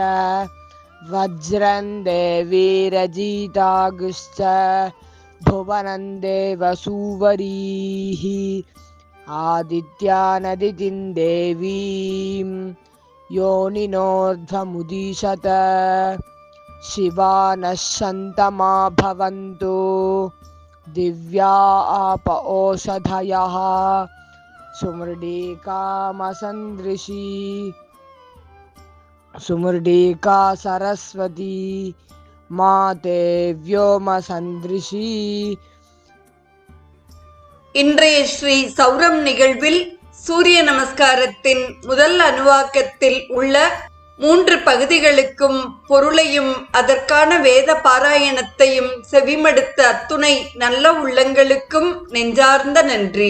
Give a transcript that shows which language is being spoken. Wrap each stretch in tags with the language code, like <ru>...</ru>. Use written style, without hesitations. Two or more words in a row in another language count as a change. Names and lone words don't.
<sa>वज्रं देवीरजितागुश्च भुवनं देवसूवरीः आदित्यानदितिं देवीं योनिनोर्ध्वमुदीशत शिवा नश्यन्तमा भवन्तु दिव्या आप ओषधयः सुमृडीकामसन्दृशी सुमृडीका सरस्वती माते व्योमसन्दृशी.</sa> <ta>இன்றைய ஸ்ரீ சௌரம் நிகழ்வில் சூரிய நமஸ்காரத்தின் முதல் அணுவாக்கத்தில் உள்ள 3 பகுதிகளுக்கும் பொருளையும் அதற்கான வேத பாராயணத்தையும் செவிமடுத்த அத்துணை நல்ல உள்ளங்களுக்கும் நெஞ்சார்ந்த நன்றி.</ta>